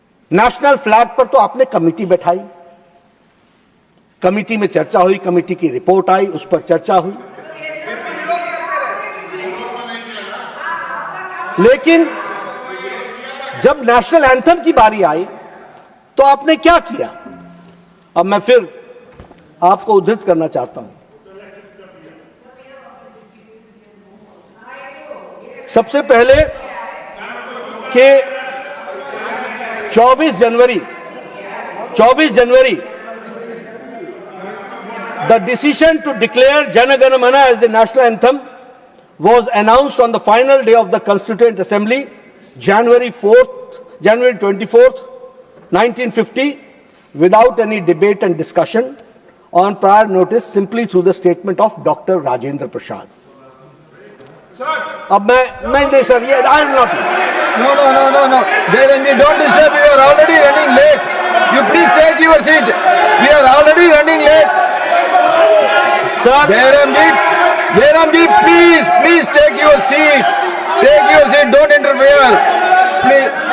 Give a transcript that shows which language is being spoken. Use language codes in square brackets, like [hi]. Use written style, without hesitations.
[hi] National flag पर तो आपने कमेटी बैठाई, कमेटी में चर्चा हुई, कमेटी की रिपोर्ट आई, उस पर चर्चा हुई, लेकिन जब नेशनल एंथम की बारी आई तो आपने क्या किया। अब मैं फिर आपको उद्धृत करना चाहता हूं। सबसे पहले कि 24 जनवरी [en] The decision to declare Jana Gana Mana as the national anthem was announced on the final day of the Constituent Assembly, January 24th, 1950, without any debate and discussion, on prior notice, simply through the statement of Dr. Rajendra Prasad. [hi] अब मैं नहीं sir, ये [en] I am not. No. Jairanji, don't disturb. We are already running late. You please take your seat. We are already running late. Sir, Jairamji, please take your seat. Take your seat. Don't interfere. Please.